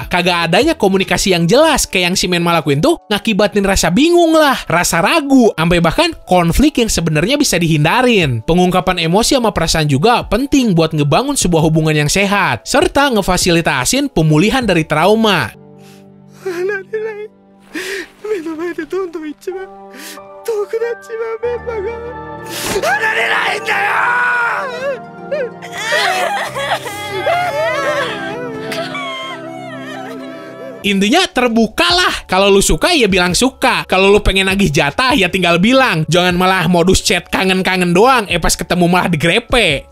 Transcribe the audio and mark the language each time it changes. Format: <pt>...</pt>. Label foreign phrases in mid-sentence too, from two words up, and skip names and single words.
<id>Kagak adanya komunikasi yang jelas kayak yang si Menma lakuin tuh ngakibatin rasa bingung lah, rasa ragu, sampai bahkan konflik yang sebenarnya bisa dihindarin. Pengungkapan emosi sama perasaan juga penting buat ngebangun sebuah hubungan yang sehat, serta ngefasilitasin pemulihan dari trauma.</id> <ja>目の前でどんどん一番遠くなっちまうメンバーが離れないんだよ。</ja> <id>Intinya terbukalah. Kalau lu suka ya bilang suka. Kalau lu pengen nagih jatah ya tinggal bilang. Jangan malah modus chat kangen-kangen doang. Pas ketemu malah digrepe.</id>